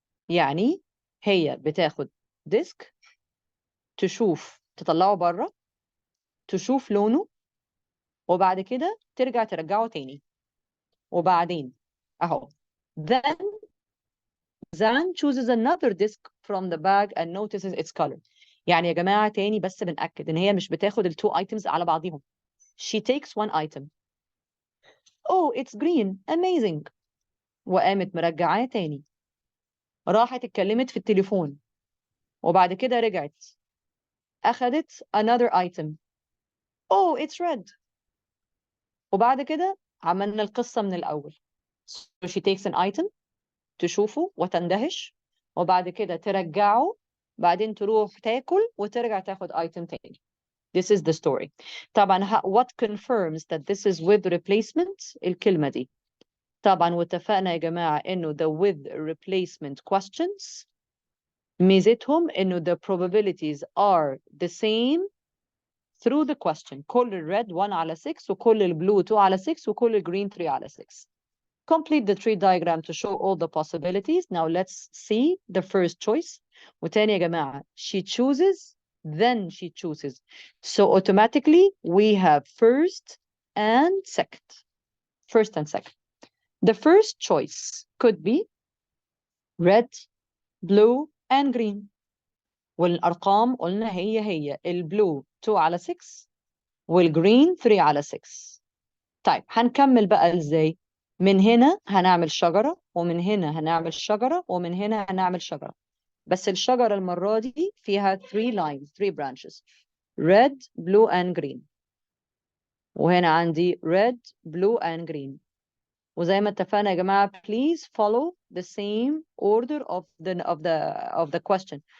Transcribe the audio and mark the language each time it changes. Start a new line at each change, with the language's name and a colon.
Arabic: يعني هي بتاخد disc, تشوف تطلعه بره, تشوف لونه, وبعد كده ترجع ترجعه تاني. وبعدين اهو.
English: Then Zan chooses another disc from the bag and notices its color.
Arabic: يعني يا جماعة تاني بس بنأكد ان هي مش بتاخد ال 2 items على بعضهم.
English: She takes one item. Oh, it's green. Amazing.
Arabic: وقامت مرجعاه تاني. راحت اتكلمت في التليفون. وبعد كده رجعت. أخدت
English: another item. Oh, it's red.
Arabic: وبعد كده عملنا القصة من الأول.
English: So she takes an item,
Arabic: تشوفه وتندهش, وبعد كده ترجعه, بعدين تروح تاكل وترجع تاخد item تاني.
English: This is the story. طبعا what confirms that this is with replacement
Arabic: الكلمة دي.
English: طبعا
Arabic: واتفقنا يا جماعة إنه
English: the with replacement questions
Arabic: ميزتهم إنه
English: the probabilities are the same through the question.
Arabic: كل الred 1 على 6 وكل الblue 2 على 6 وكل الgreen 3 على 6.
English: Complete the tree diagram to show all the possibilities. Now let's see the first choice.
Arabic: وتاني يا جماعة,
English: she chooses, then she chooses. So automatically we have first and second. First and second. The first choice could be red, blue, and green.
Arabic: والأرقام قلنا هي البلو 2 على 6 والgreen 3 على 6. طيب هنكمل بقى ازاي؟ من هنا هنعمل شجرة، ومن هنا هنعمل شجرة، ومن هنا هنعمل شجرة. بس الشجرة المرة دي فيها 3 lines 3 branches
English: red blue and green.
Arabic: وهنا عندي
English: red blue and green.
Arabic: وزي ما اتفقنا يا جماعة
English: please follow the same order of the question.